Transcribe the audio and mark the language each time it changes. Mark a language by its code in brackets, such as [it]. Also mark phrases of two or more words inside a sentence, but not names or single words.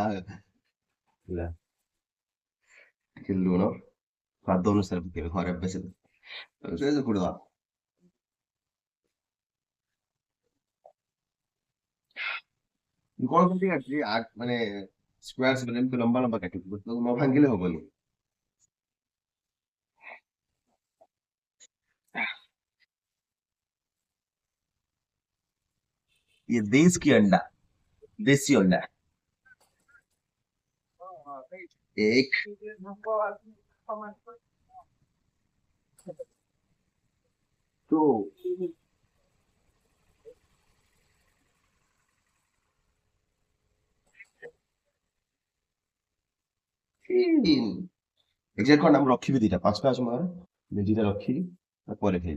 [or] ହେଲା, ଟିକେ ଲୁଣ ସ୍ୱାଦ ଅନୁସାରେ ପକେଇବା, ଘରେ ବେଶୀ ପକେଇବା। କଣ କେମିତି କାଟିଛି ମାନେ ସ୍କୋୟାର ଏମିତି ଲମ୍ବା ଲମ୍ବା କାଟିଛି, ତାକୁ ନ ଭାଙ୍ଗିଲେ ହବନି। [hi] ये देश की अंडा, देसी अंडा, एक तो [or] 3 ଏକ୍ସାକ୍ଟ କଣ, ମୁଁ ରଖିବି ଦିଟା, 5ଟା ଅଛି ମୋର, ଦିଟା ରଖିବି, ପରେ ଖାଇବି।